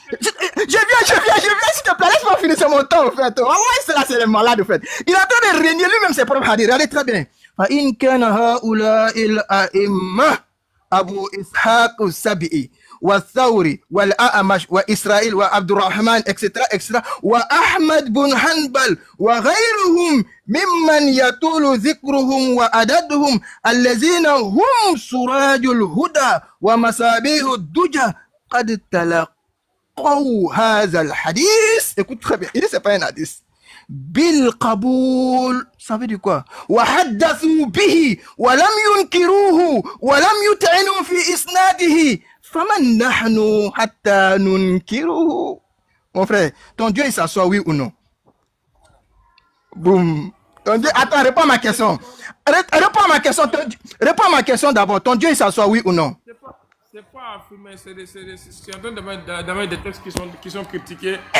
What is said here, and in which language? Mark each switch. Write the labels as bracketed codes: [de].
[fr] Je viens, s'il te plaît, laisse-moi finir, c'est mon temps, en fait. Ouais, c'est le malade, en fait. Il est en train de régner lui-même ses propres hadiths. Regardez très bien. [ar] فإن كان هؤلاء الأئمة أبو إسحاق السبعي والثوري والأعمش وإسرائيل وعبد الرحمن etc وأحمد بن حنبل وغيرهم ممن يطول ذكرهم وعددهم الذين هم سراج الهدى ومصابيح الدجى قد تلقوا هذا الحديث. [fr] Écoute très bien, il dit c'est pas un hadith. [ar] بالقبول. [fr] Ça veut dire quoi? [ar] وحدثوا به ولم ينكروه ولم يطعنوا في إسناده فمن نحن حتى ننكره. [fr] Mon frère, ton Dieu il s'assoit oui ou non? Boum. Ton Dieu, attends, réponds à ma question. Réponds à ma question. Réponds à ma question d'abord. Ton Dieu il s'assoit oui ou non? C'est pas affirmé, c'est en train d'amener des textes qui sont critiqués.